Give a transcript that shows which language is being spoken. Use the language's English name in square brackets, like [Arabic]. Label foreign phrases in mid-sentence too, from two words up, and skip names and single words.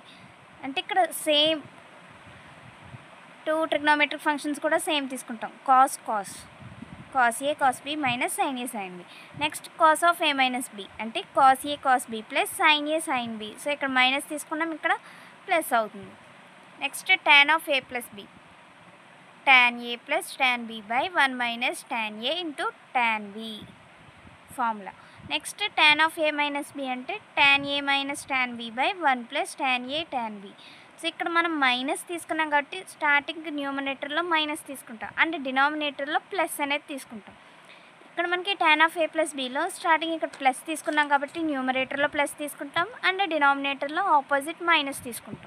[Telugu] అంటే ఇక్కడ [English] same two trigonometric functions కూడా సేమ్ తీసుకుంటాం, cos cos cos a cos b minus sin a sin b. next cos of a minus b అంటే cos a cos b plus sin a sin b. [Telugu] సో ఇక్కడ మైనస్ తీసుకున్నాం, ఇక్కడ ప్లస్ అవుతుంది. [English] next tan of a plus b, tan a plus tan b by 1 minus tan a into tan b formula. Next tan of a minus b అంటే tan a minus tan b by 1 plus tan a tan b. [Telugu] సో ఇక్కడ మనం మైనస్ తీసుకున్నాం కాబట్టి [English] starting numeratorlo minus [Telugu] తీసుకుంటాం [English] and denominatorlo plus [Telugu] అనేది తీసుకుంటాం. ఇక్కడ మనకి [English] tan of a plus bilo starting [Telugu] ఇక్కడ ప్లస్ తీసుకున్నాం కాబట్టి [English] numeratorlo plus [Telugu] తీసుకుంటాం [English] and denominatorlo opposite minus [Telugu] తీసుకుంటాం.